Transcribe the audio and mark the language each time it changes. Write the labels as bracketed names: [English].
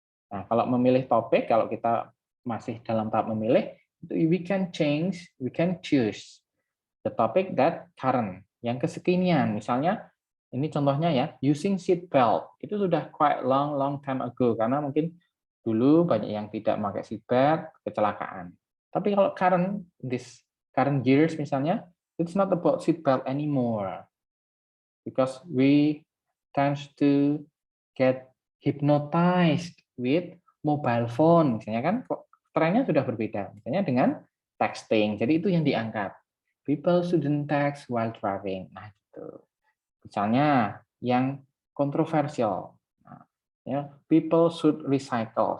[Indonesian] Nah, kalau memilih topik, kalau kita masih dalam tahap memilih, [English] we can choose the topic that current, [Indonesian] yang kekinian. Misalnya, ini contohnya ya, using seat belt. Itu sudah [English] quite long time ago, [Indonesian] karena mungkin dulu banyak yang tidak pakai seat belt, kecelakaan. Tapi kalau [English] current years [Indonesian] misalnya, [English] it's not about seat belt anymore. Because we tend to get hypnotized with mobile phone. [Indonesian] Misalnya kan trennya sudah berbeda. Misalnya dengan texting. Jadi itu yang diangkat. [English] People shouldn't text while driving. [Indonesian] Nah, itu. Misalnya yang kontroversial. [English] Ya, people should recycle.